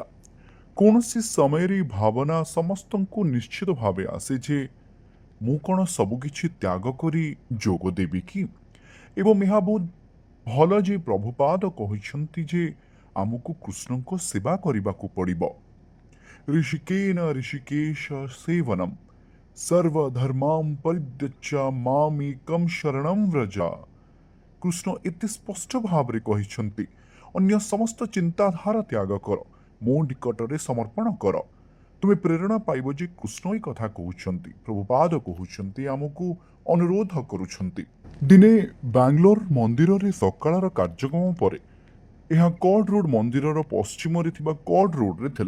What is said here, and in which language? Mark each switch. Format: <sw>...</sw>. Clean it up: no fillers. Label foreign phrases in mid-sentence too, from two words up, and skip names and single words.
<or>କୌଣସି ସମୟରେ ଏହି ଭାବନା ସମସ୍ତଙ୍କୁ ନିଶ୍ଚିତ ଭାବେ ଆସେ ଯେ ମୁଁ କ'ଣ ସବୁକିଛି ତ୍ୟାଗ କରି ଯୋଗ ଦେବି କି? ଏବଂ ଏହା ବହୁତ ଭଲ ଯେ ପ୍ରଭୁପାଦ କହିଛନ୍ତି ଯେ ଆମକୁ କୃଷ୍ଣଙ୍କ ସେବା କରିବାକୁ ପଡ଼ିବ।</or> <sa>ऋषिकेन ऋषिकेश सेवनम सर्वधर्मां परित्यज्य मामेकं शरणं व्रज।</sa> <or>କୃଷ୍ଣ ଏତେ ସ୍ପଷ୍ଟ ଭାବରେ କହିଛନ୍ତି, ଅନ୍ୟ ସମସ୍ତ ଚିନ୍ତାଧାରା ତ୍ୟାଗ କର, ମୋ ନିକଟରେ ସମର୍ପଣ କର। ତୁମେ ପ୍ରେରଣା ପାଇବ ଯେ କୃଷ୍ଣ ଏହି କଥା କହୁଛନ୍ତି, ପ୍ରଭୁପାଦ କହୁଛନ୍ତି, ଆମକୁ ଅନୁରୋଧ କରୁଛନ୍ତି। ଦିନେ ବାଙ୍ଗାଲୋର ମନ୍ଦିରରେ ସକାଳର କାର୍ଯ୍ୟକ୍ରମ ପରେ, ଏହା କର୍ଡ ରୋଡ ମନ୍ଦିରର ପଶ୍ଚିମରେ ଥିବା କର୍ଡ ରୋଡରେ ଥିଲା।</or>